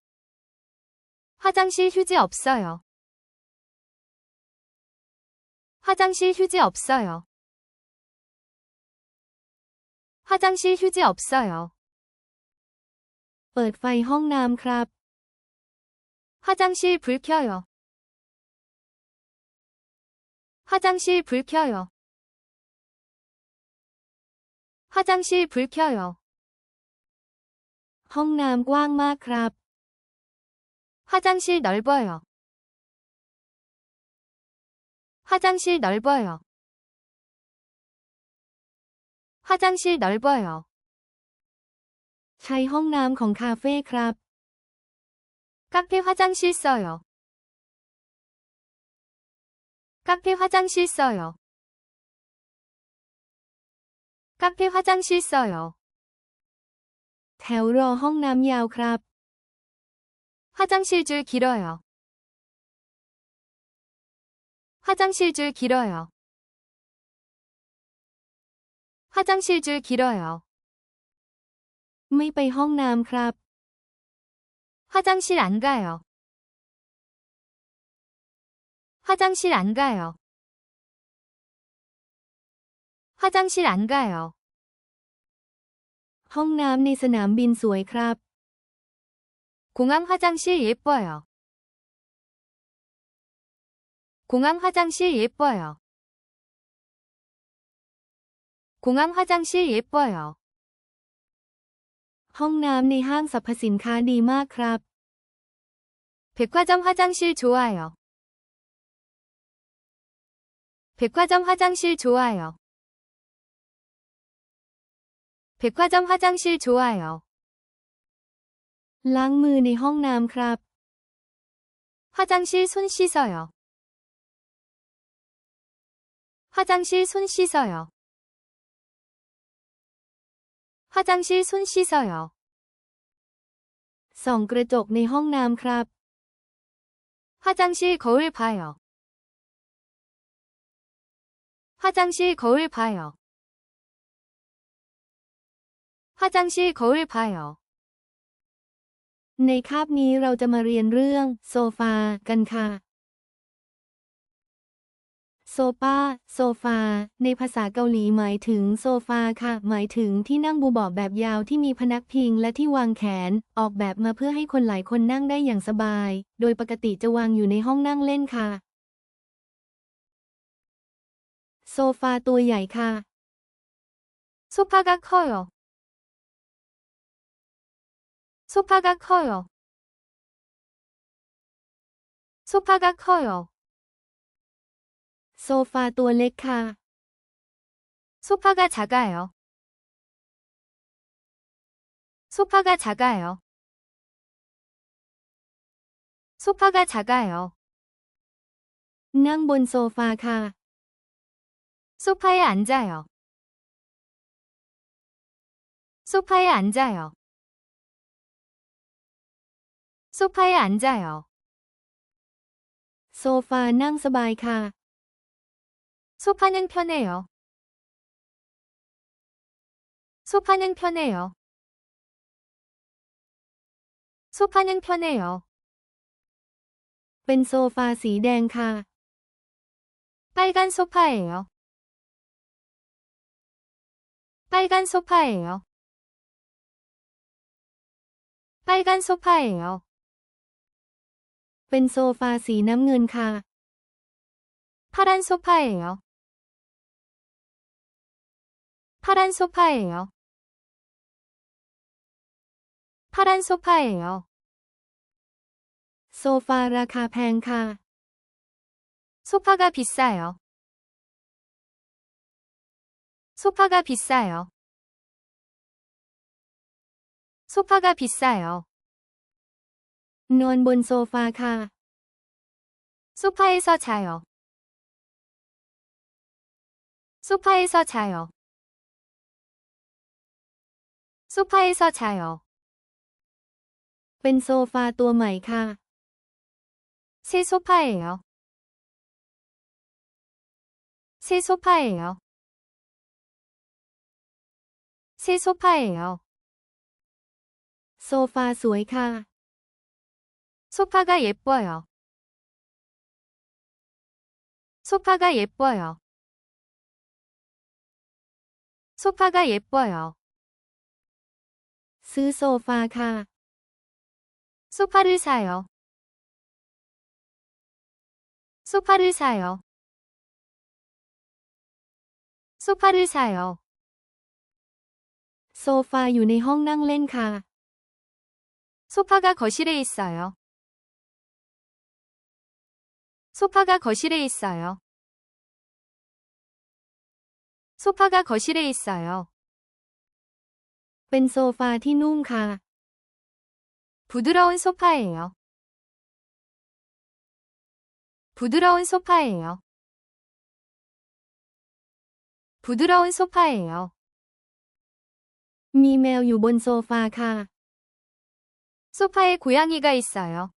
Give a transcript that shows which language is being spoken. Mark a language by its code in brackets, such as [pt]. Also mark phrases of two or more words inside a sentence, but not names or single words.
[ko] 화장실 휴지 없어요. 화장실 휴지 없어요. 화장실 휴지 없어요. [th] เปิดไฟห้องน้ำครับ [ko] 화장실 불 켜요. 화장실 불 켜요. 화장실 불 켜요. [th] ห้องน้ำกว้างมากครับ [ko] 화장실 넓어요. 화장실 넓어요. 화장실 넓어요. [th] ใช้ห้องน้ำของคาเฟ่ครับ [ko] 카페 화장실 써요. 카페 화장실 써요. 카페 화장실 써요. [th] แถวรอห้องน้ำยาวครับ [ko] 화장실 줄 길어요. 화장실 줄 길어요. 화장실 줄 길어요. [th] ไม่ไปห้องน้ำครับ [ko] 화장실 안 가요. 화장실 안 가요. 화장실 안 가요. [th] ห้องน้ำในสนามบินสวยครับ [ko] 공항 화장실 예뻐요. 공항 화장실 예뻐요. 공항 화장실 예뻐요. [th] ห้องน้ำในห้างสรรพสินค้าดีมากครับ [ko] 백화점 화장실 좋아요. 백화점 화장실 좋아요. 백화점 화장실 좋아요. [th] ล้างมือในห้องน้ำครับ [ko] 화장실 손 씻어요. 화장실 손 씻어요. 화장실 손 씻어요. [th] ส่องกระจกในห้องน้ำครับ [ko] 화장실 거울 봐요. 화장실 거울 봐요. 화장실 거울 봐요. [th] ในคาบนี้เราจะมาเรียนเรื่องโซฟากันค่ะ โซฟาโซฟาในภาษาเกาหลีหมายถึงโซฟาค่ะหมายถึงที่นั่งบูเบาะแบบยาวที่มีพนักพิงและที่วางแขนออกแบบมาเพื่อให้คนหลายคนนั่งได้อย่างสบายโดยปกติจะวางอยู่ในห้องนั่งเล่นค่ะ โซฟาตัวใหญ่ค่ะ [ko] 소파가 커요. 소파가 커요. 소파가 커요. [th] โซฟาตัวเล็กค่ะ [ko] 소파가 작아요. 소파가 작아요. 소파가 작아요. [th] นั่งบนโซฟาค่ะ [ko] 소파에 앉아요. 소파에 앉아요. 소파에 앉아요. [th] โซฟานั่งสบายค่ะ [ko] 소파는 편해요. 소파는 편해요. 소파는 편해요. [th] เป็นโซฟาสีแดงค่ะ [ko] 빨간 소파예요. 빨간 소파예요. 빨간 소파예요. [th] เป็นโซฟาสีน้ำเงินค่ะ [ko] 파란 소파예요. 파란 소파예요. 파란 소파예요. [th] โซฟาราคาแพงค่ะ [ko] 소파가 비싸요. 소파가 비싸요. 소파가 비싸요. [th] นอนบนโซฟาค่ะ [ko] 소파에서 자요. 소파에서 자요. 소파에서 자요. [th] เป็นโซฟาตัวใหม่ค่ะ [ko] 새 소파예요. 새 소파예요. 새 소파예요. [th] โซฟาสวยค่ะ [ko] 소파가 예뻐요. 소파가 예뻐요. 소파가 예뻐요. [th] ซื้อโซฟาค่ะ [ko] 소파를 사요. 소파를 사요. 소파를 사요. [th] โซฟาอยู่ในห้องนั่งเล่นค่ะ [ko] 소파가 거실에 있어요. 소파가 거실에 있어요. 소파가 거실에 있어요. [th] เป็นโซฟาที่นุ่มค่ะ [ko] 부드러운 소파예요. 부드러운 소파예요. 부드러운 소파예요. [th] มีแมวอยู่บนโซฟาค่ะ [ko] 소파에 고양이가 있어요.